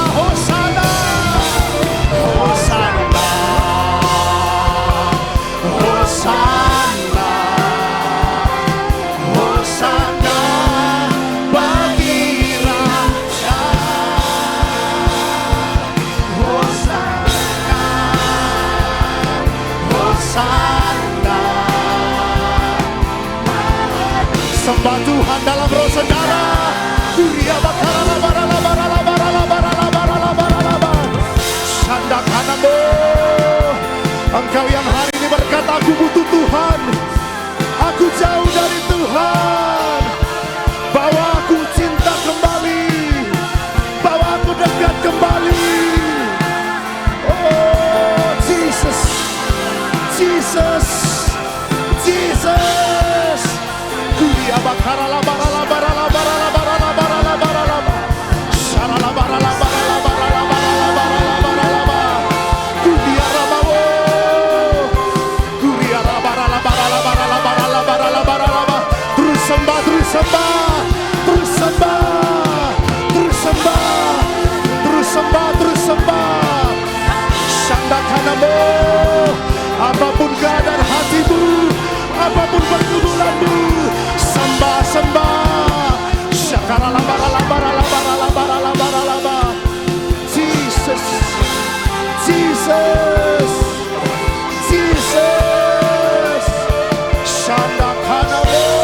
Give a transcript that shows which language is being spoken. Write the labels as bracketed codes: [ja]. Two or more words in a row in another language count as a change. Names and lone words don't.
[id] Hosanna, Hosanna, Hosanna, Hosanna bagi Raja. Hosanna, Hosanna. Sembah Tuhan dalam roh saudara. Kuria bakaralabaralabaralabaralabaralabaralabaralabar. Shandakanamo. Engkau yang hari ini berkata, aku butuh Tuhan, aku jauh dari Tuhan. Bawa aku cinta kembali, bawa aku dekat kembali. Oh Jesus, Jesus, Jesus. Kuria bakaralabaralabaralabaralabaralabaralabar. Sharalabaralabaralabaralabaralabaralabar. Kuria rabawo. Kuria rabaralabaralabaralabaralabaralabar. Terus sembah, terus sembah, terus sembah, terus sembah, terus sembah, terus sembah. Shandakanamo. Apapun keadaan hatimu, apapun pergumulanmu, sembah, sembah. Shakaralabaralabaralabaralabaralabar. Jesus, Jesus, Jesus. Shandakanamo.